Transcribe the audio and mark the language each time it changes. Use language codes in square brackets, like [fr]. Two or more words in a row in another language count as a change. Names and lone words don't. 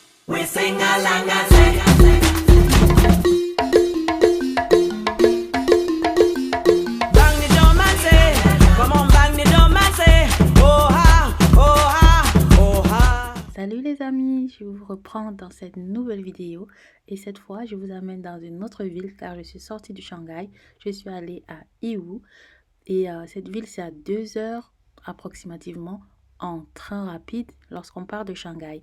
[en] We sing along and say, bang the drum and say, come on bang the drum and say, oh ha, oh ha, oh ha. [fr] Salut les amis, je vous reprends dans cette nouvelle vidéo et cette fois je vous amène dans une autre ville car je suis sortie du Shanghai. Je suis allée à Yiwu et cette ville c'est à 2 heures approximativement en train rapide lorsqu'on part de Shanghai.